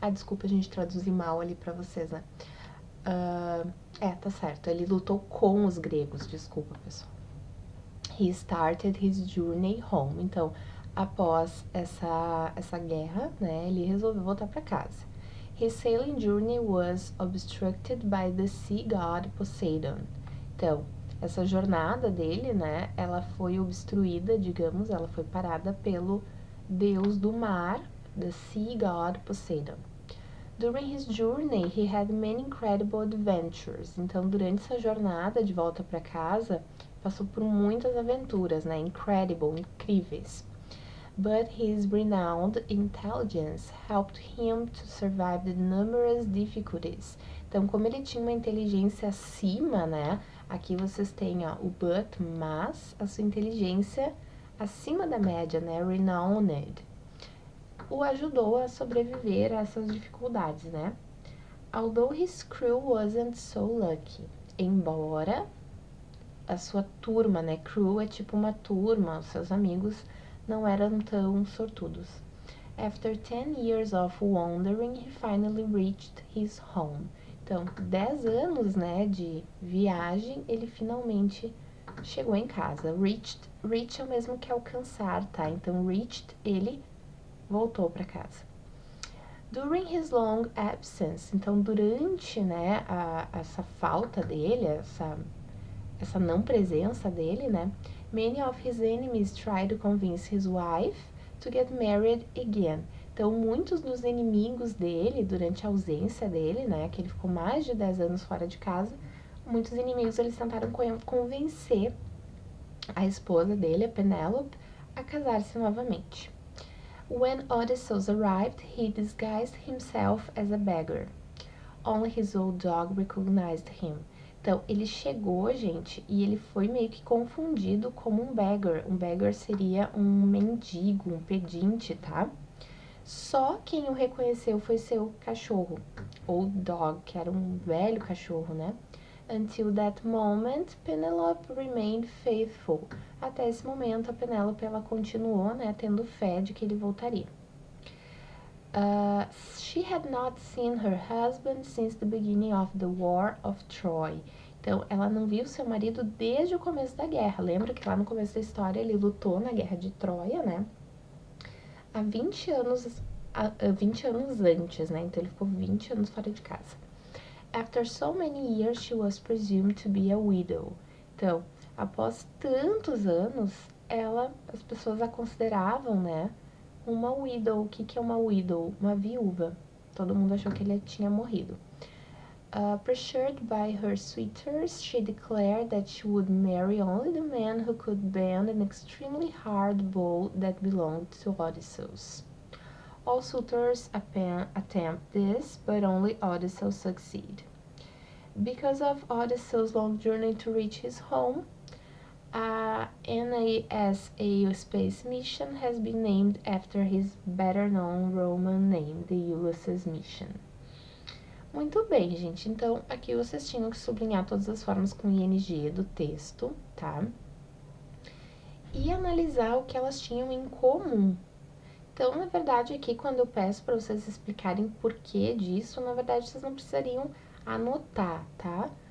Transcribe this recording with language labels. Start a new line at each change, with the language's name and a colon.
Portuguese: Desculpa, a gente traduzir mal ali pra vocês, né? Tá certo, ele lutou com os gregos, desculpa, pessoal.
English: He started his journey home.
Portuguese: Então, após essa guerra, né, ele resolveu voltar para casa.
English: His sailing journey was obstructed by the sea god Poseidon.
Portuguese: Então, essa jornada dele, né, ela foi obstruída, digamos, ela foi parada pelo deus do mar,
English: the sea god Poseidon. During his journey, he had many incredible adventures.
Portuguese: Então, durante essa jornada de volta para casa, passou por muitas aventuras, né? Incredible, incríveis.
English: But his renowned intelligence helped him to survive the numerous difficulties.
Portuguese: Então, como ele tinha uma inteligência acima, né? Aqui vocês têm ó, o but, mas, a sua inteligência acima da média, né? Renowned. O ajudou a sobreviver a essas dificuldades, né?
English: Although his crew wasn't so lucky.
Portuguese: Embora a sua turma, né? Crew é tipo uma turma, os seus amigos não eram tão sortudos.
English: After 10 years of wandering, he finally reached his home.
Portuguese: Então, 10 anos, né, de viagem, ele finalmente chegou em casa. Reach é o mesmo que alcançar, tá? Então, reached, ele voltou para casa.
English: During his long absence,
Portuguese: então durante, né, essa falta dele, essa não presença dele, né,
English: many of his enemies tried to convince his wife to get married again.
Portuguese: Então, muitos dos inimigos dele, durante a ausência dele, né, que ele ficou mais de 10 anos fora de casa, muitos inimigos eles tentaram convencer a esposa dele, a Penelope, a casar-se novamente.
English: When Odysseus arrived, he disguised himself as a beggar. Only his old dog recognized him.
Portuguese: Então, ele chegou, gente, e ele foi meio que confundido como um beggar. Um beggar seria um mendigo, um pedinte, tá? Só quem o reconheceu foi seu cachorro, ou dog, que era um velho cachorro, né?
English: Until that moment, Penelope remained faithful.
Portuguese: Até esse momento, a Penelope, ela continuou, né, tendo fé de que ele voltaria.
English: She had not seen her husband since the beginning of the War of Troy.
Portuguese: Então, ela não viu seu marido desde o começo da guerra. Lembra que lá no começo da história ele lutou na guerra de Troia, né? Há 20 anos antes, né? Então, ele ficou 20 anos fora de casa.
English: After so many years, she was presumed to be a widow.
Portuguese: Então, após tantos anos, as pessoas a consideravam, né? Uma widow. O que é uma widow? Uma viúva. Todo mundo achou que ele tinha morrido.
English: Pressured by her suitors, she declared that she would marry only the man who could bend an extremely hard bow that belonged to Odysseus. All suitors attempt this, but only Odysseus succeed. Because of Odysseus' long journey to reach his home, a NASA space mission has been named after his better-known Roman name, the Ulysses mission.
Portuguese: Muito bem, gente. Então, aqui vocês tinham que sublinhar todas as formas com ING do texto, tá? E analisar o que elas tinham em comum. Então, na verdade, aqui quando eu peço para vocês explicarem por que disso, na verdade, vocês não precisariam anotar, tá?